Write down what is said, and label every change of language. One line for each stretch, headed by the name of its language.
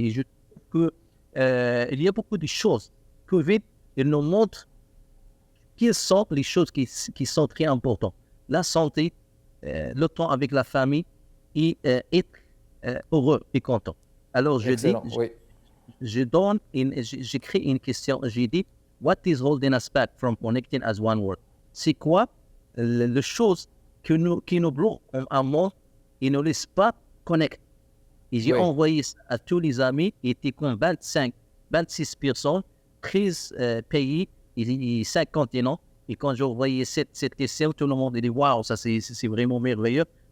French: Et je trouve qu'il y a beaucoup de choses. COVID, il nous montre quelles sont les choses qui sont très importantes. La santé, le temps avec la famille et être heureux et content. Alors, Excellent, oui. j'écris une question. J'ai dit,
English: what is holding us back from connecting as one world?
French: C'est quoi la chose qui nous bloque en monde et ne laisse pas connecter? Et j'ai envoyé ça à tous les amis, il était comme 26 personnes, 13 pays et 5 continents. Et quand j'ai envoyé cette question, tout le monde a dit, waouh, ça c'est vraiment merveilleux.